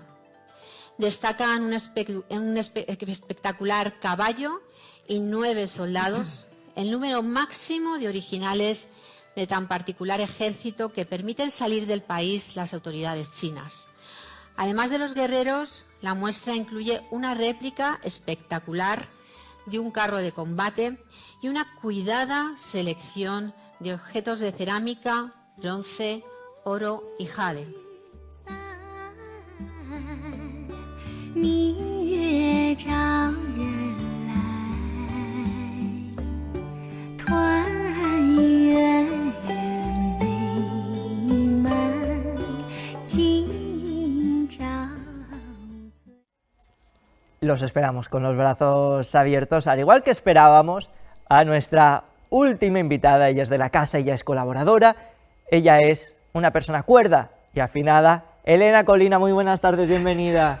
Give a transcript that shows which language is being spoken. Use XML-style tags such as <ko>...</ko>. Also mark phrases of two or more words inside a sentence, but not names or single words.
<es>Destacan un espectacular caballo y 9 soldados, el número máximo de originales de tan particular ejército que permiten salir del país las autoridades chinas. Además de los guerreros, la muestra incluye una réplica espectacular de un carro de combate y una cuidada selección de objetos de cerámica, bronce, oro y jade.</es> <zh>明月照人来，团圆美满，今朝。</zh> <es>Los esperamos con los brazos abiertos, al igual que esperábamos a nuestra última invitada. Ella es de la casa, ella es colaboradora, ella es una persona cuerda y afinada. Elena Colina, muy buenas tardes, bienvenida.</es>